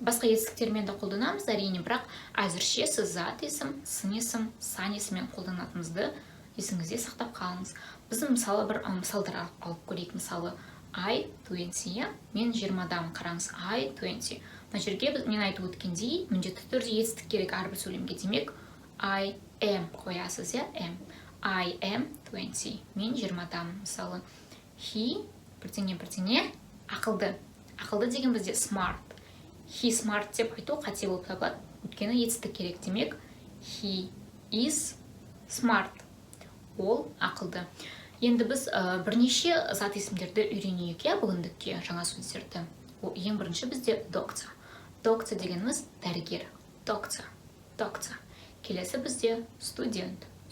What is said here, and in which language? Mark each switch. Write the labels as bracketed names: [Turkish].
[Kazakh] Басқа етістіктермен де қолданамыз, әрине, бірақ әзірше сіз зат есім, сын есім, сан есіммен қолданатынымызды есіңізде сақтап қалыңыз. Біз мысалы бір мысалдар алып көрейік. Мысалы, I 20, мен 20-дамын, қараңыз, I 20. Мына жерге мен айтып өткендей, міндетті түрде етістік керек әрбір сөйлемге. [English] Демек, I am қоясыз, am. I am 20. [Kazakh] Мен 20-дамын. Мысалы, he бірдеңе ақылды. Ақылды деген бізде smart. [English] He smart [Kazakh] деп айту қате болып табылады. Өйткені етістік керек. [English] Демек, he is smart. [Kazakh] Ол ақылды. Енді біз бірнеше зат есімдерді үйренейік, бүгіндікке жаңа сөздерді. Ең бірінші бізде doctor. Doctor дегеніміз дәрігер. [English] Doctor. [Kazakh] Келесі бізде student.